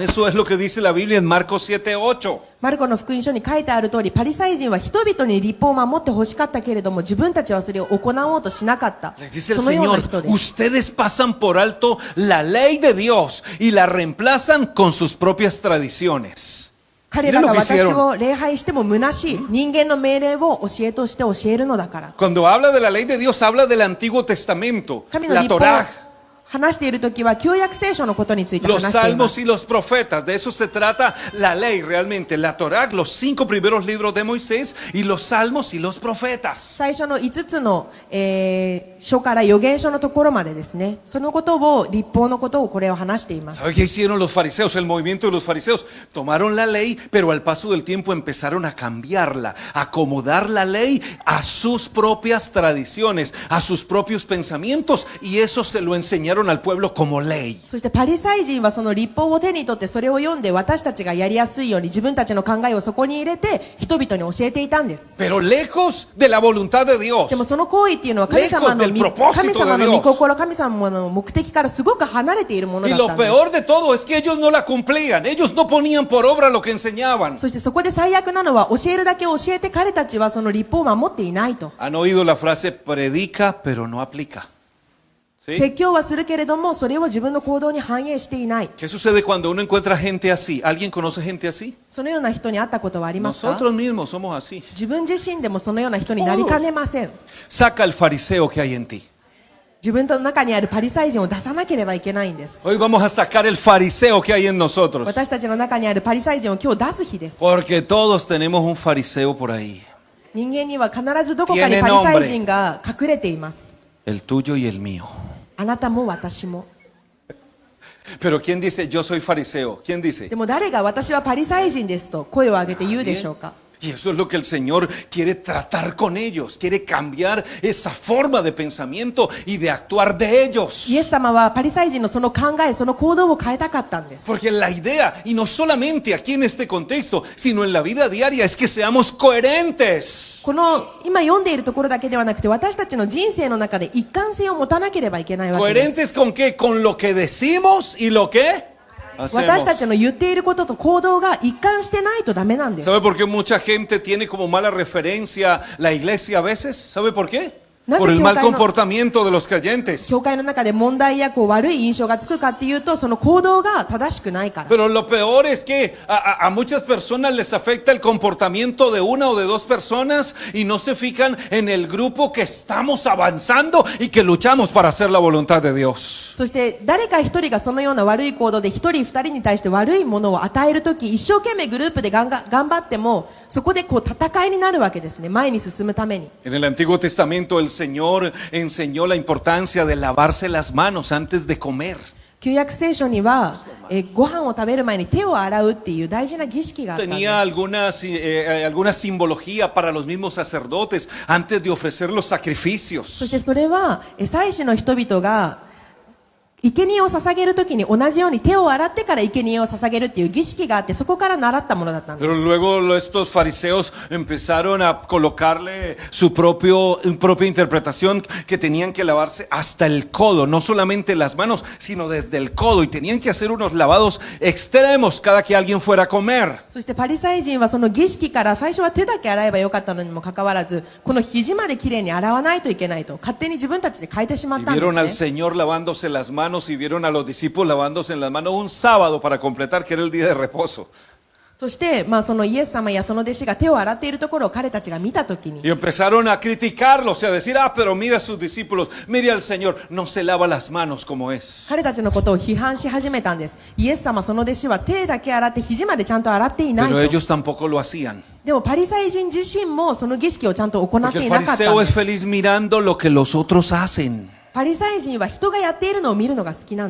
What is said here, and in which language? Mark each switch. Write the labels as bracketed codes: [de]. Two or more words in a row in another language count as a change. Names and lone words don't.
[es] Eso es lo que dice la Biblia en Marcos 7:8. [ja] マルコの福音書に書いてある通り、パリサイ人は人々に律法を守ってほしかったけれども、自分たちはそれを行おうとしなかった。 [es] Les dice el [ja] そのような [es] Señor, [ja] 人です。 [es] ustedes pasan por alto la ley de Dios y la reemplazan con sus propias tradiciones. [ja] 彼らが私を礼拝しても虚しい人間の命令を教えとして教えるのだから。 [es] Cuando habla de la ley de Dios, habla del Antiguo Testamento, [ja] 神の [es] la [ja] 律法を [es] Torá, [ja] 話しているときは旧約聖書のことについて [es] los [ja] 話していま [es] salmos [ja] す。 [es] y los profetas. De eso se trata la ley realmente. La Torá, los 5 primeros libros de Moisés y los salmos y los profetas. [ja] 最初の5つの、書から預言書のところまでですね。そのことを律法のことをこれを話しています。 [es] ¿Sabe qué hicieron los fariseos? El movimiento de los fariseos tomaron la ley, pero al paso del tiempo empezaron a cambiarla, a acomodar la ley a sus propias tradiciones, a sus propios pensamientos, y eso se lo enseñaron al pueblo como ley. [ja] そしてパリサイ人はその律法を手に取ってそれを読んで私たちがやりやすいように自分たちの考えをそこに入れて人々に教えていたんです。 [es] Pero lejos de la voluntad de Dios. [ja] でもその行為っていうのは神様の [es] Lejos del propósito de [ja] 御心、神様の目的からすごく離れているもの [es] Y [ja] だった [es] lo [ja] んです。 [es] peor de todo es que ellos no la cumplían, ellos no ponían por obra lo que enseñaban. [ja] そしてそこで最悪なのは教えるだけ教えて彼たちはその律法を守っていないと。 [es] Han oído la frase predica pero no aplica. ¿Sí? [ja] 説教はするけれどもそれを自分の行動に反映していない。 [es] ¿Qué sucede cuando uno encuentra gente así? ¿Alguien conoce gente así? [ja] そのような人に会ったことはありますか？ [es] Nosotros mismos somos así. [ja] 自分自身でもそのような人になりかねません。 [es] Saca el fariseo que hay en ti. [ja] 自分の中にあるパリサイ人を出さなければいけないんです。 [es] Hoy vamos a sacar el fariseo que hay en nosotros. [ja] 私たちの中にあるパリサイ人を今日出す日です。 [es] Porque todos tenemos un fariseo por ahí. [ja] 人間には必ずどこかにパリサイ人が隠れています。 [es] El tuyo y el mío. [ja] あなたも私も。 [es] Pero ¿quién dice yo soy fariseo? ¿Quién dice? [ja] でも誰が私はパリサイ人ですと声を上げて言うでしょうか？ [es] Y eso es lo que el Señor quiere tratar con ellos, quiere cambiar esa forma de pensamiento y de actuar de ellos. [ja] イエス様はパリサイ人のその考え、その行動を変えたかったんです。 [es] Porque la idea, y no solamente aquí en este contexto, sino en la vida diaria, es que seamos coherentes. [ja] この今読んでいるところだけではなくて私たちの人生の中で一貫性を持たなければいけないわけです。 [es] ¿Coherentes con qué? Con lo que decimos y lo que hacemos. [ja] 私たちの言っていることと行動が一貫してないとダメなんです。 [es] ¿Sabe por qué mucha gente tiene como mala referencia la iglesia a veces? ¿Sabe por qué? Por el mal comportamiento de los creyentes. [ja] 教会の中で問題や悪い印象がつくかっていうとその行動が正しくないから。 Pero lo peor es que a muchas personas les afecta el comportamiento de una o de dos personas y no se fijan en el grupo que estamos avanzando y que luchamos para hacer la voluntad de Dios. そして誰か一人がそのような悪い行動で一人二人に対して悪いものを与えるとき一生懸命グループで頑張ってもそこでこう戦いになるわけですね。前に進むために。 [es] En el Antiguo Testamento el Señor enseñó la importancia de lavarse las manos antes de comer. [ja] 旧約聖書には、ご飯を食べる前に手を洗うっていう大事な儀式があったんです。 [es] Tenía alguna simbología para los mismos sacerdotes antes de ofrecer los [ja] そ [es] sacrificios. [ja] してそれは祭司の人々が生贄を捧げるときに同じように手を洗ってから生贄を捧げるっていう儀式があってそこから習ったものだったんです。 [es] Pero luego estos fariseos empezaron a colocarle su propia interpretación que tenían que lavarse hasta el codo, no solamente las manos, sino desde el codo y tenían que hacer unos lavados extremos cada que alguien fuera a comer. [ja] そしてパリサイ人はその儀式から最初は手だけ洗えばよかったのにもかかわらずこの肘まできれいに洗わないといけないと勝手に自分たちで変えてしまっ [es] Y [ja] たんで [es] vieron al [ja] すね。 [es] Señor lavándose las manos y vieron a los discípulos lavándose en las manos un sábado para completar que era el día de reposo. [ja] そして、そのイエス様やその弟子が手を洗っているところを彼たちが見たときに [es] Y empezaron a criticarlos y a decir, pero mira a sus discípulos, mire al Señor, no se lava las manos como es. [ja] 彼たちのことを批判し始めたんです。イエス様その弟子は手だけ洗って肘までちゃんと洗っていない [es] Pero [ja] と。 [es] ellos tampoco lo hacían. [ja] でもパリサイ人自身もその儀式をちゃんと行っ [es] Porque [ja] て [es] el [ja] いなかったん [es] fariseo [ja] で [es] es [ja] す。 [es] feliz mirando lo que los otros hacen. [ja] パリサイ人は人がやっているのを見るのが好きなんで